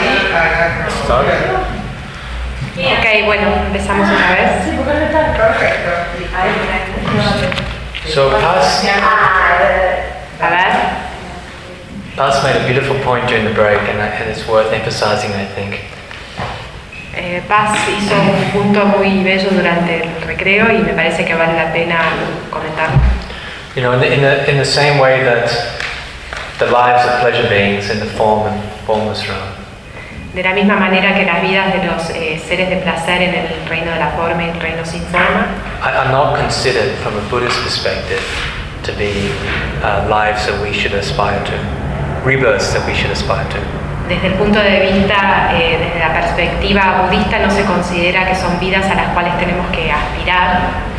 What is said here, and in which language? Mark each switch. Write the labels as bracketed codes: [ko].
[es] Ok, bueno, empezamos otra vez. [en] So, pass. [es] A ver. [en] Paz made a beautiful point during the break, and it's worth emphasizing, I think. [es] Paz hizo un punto muy bello durante el recreo, y me parece que vale la pena comentar. [en] You know, in the same way that the lives of pleasure beings in the form and formless realm. [es] De la misma manera que las vidas de los seres de placer en el reino de la forma y el reino sin forma. [en] Are not considered from a Buddhist perspective to be lives that we should aspire to. Rebirths that we should aspire to. [es] Desde el punto de vista, desde la perspectiva budista, no se considera que son vidas a las cuales tenemos que aspirar.